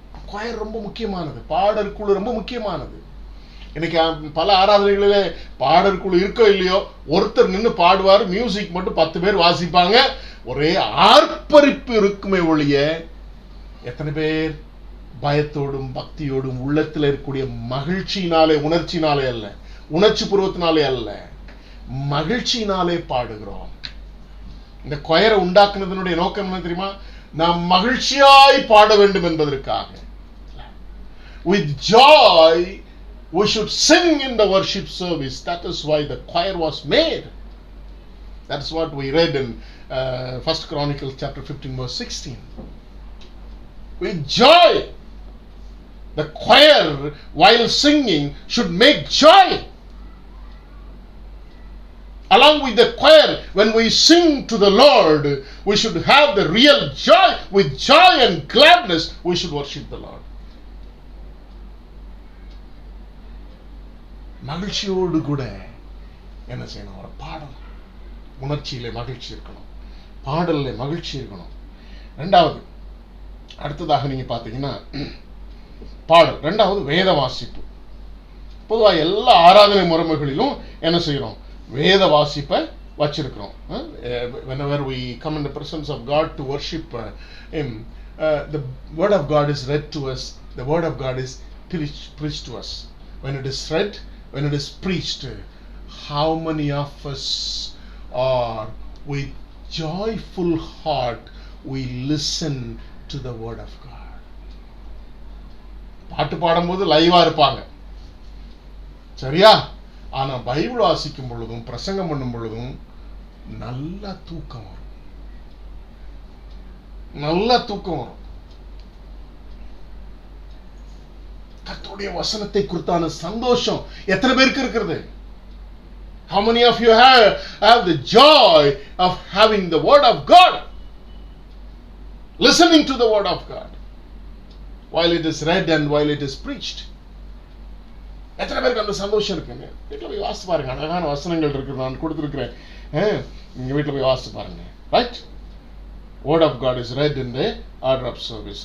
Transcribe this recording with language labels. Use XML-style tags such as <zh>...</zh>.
<ta>Quire ரொம்ப முக்கியமானது, பாடல் குழு ரொம்ப முக்கியமானது. இன்னைக்கு பல ஆராதனைகளிலே பாடல் குழு இருக்கோ இல்லையோ, ஒருத்தர் நின்று பாடுவார், மியூசிக் மட்டும் 10 பேர் வாசிப்பாங்க, ஒரே ஆர்ப்பரிப்பு இருக்குமே ஒழிய எத்தனை பேர் பயத்தோடும் பக்தியோடும் உள்ளத்தில் இருக்கக்கூடிய மகிழ்ச்சியினாலே, உணர்ச்சினாலே அல்ல, உணர்ச்சி பூர்வத்தினாலே அல்ல, மகிழ்ச்சியினாலே பாடுகிறோம். இந்த கொயரை உண்டாக்குனதனுடைய நோக்கம் என்ன தெரியுமா? நாம் மகிழ்ச்சியாய் பாட வேண்டும் என்பதற்காக.</ta> <en>With joy we should sing in the worship service. That is why the choir was made. That's what we read in 1 Chronicles chapter 15 verse 16. With joy, the choir while singing should make joy. Along with the choir, when we sing to the Lord, we should have the real joy. With joy and gladness we should worship the Lord.</en> <ta>மகிழ்ச்சியோடு கூட என்ன செய்யணும்? ஒரு பாடல், உணர்ச்சியிலே மகிழ்ச்சி இருக்கணும், பாடல்ல மகிழ்ச்சி இருக்கணும். ரெண்டாவது, அடுத்ததாக நீங்க பாத்தீங்கன்னா பாடல். ரெண்டாவது வேத வாசிப்பு. பொதுவாக எல்லா ஆராதனை முறைமைகளிலும் என்ன செய்யறோம்? வேத வாசிப்பை வச்சிருக்கிறோம்.</ta> <en>Whenever we come in the presence of God to worship Him, the word of God is read to us. The word of God is preached to us. When it is read, when it is preached, how many of us are with joyful heart we listen to the word of God?</en> <ta>பாட்டு பாடும்போது லைவா இருப்பாங்க, சரியா? ஆனா Bible வாசிக்கும் பொழுதும் பிரசங்கம் பண்ணும் பொழுதும் நல்ல தூக்கம் வரும், நல்ல தூக்கம் வரும். கர்த்தருடைய வசனத்தை குறித்தான சந்தோஷம் எத்தனை பேருக்கு இருக்கிறது?</ta> <en>How many of you have the joy of having the word of God, listening to the word of God while it is read and while it is preached?</en> <ta>எத்தனை பேருக்கு அந்த சந்தோஷம் இருக்குங்க? வீட்டில் போய் வாசித்து பாருங்க, அழகான வசனங்கள் இருக்கு, நான் கொடுத்துருக்கிறேன். நீங்க வீட்டில் போய் வாசித்து பாருங்க. Right?</ta> <en>Word of God is read in the order of service.</en>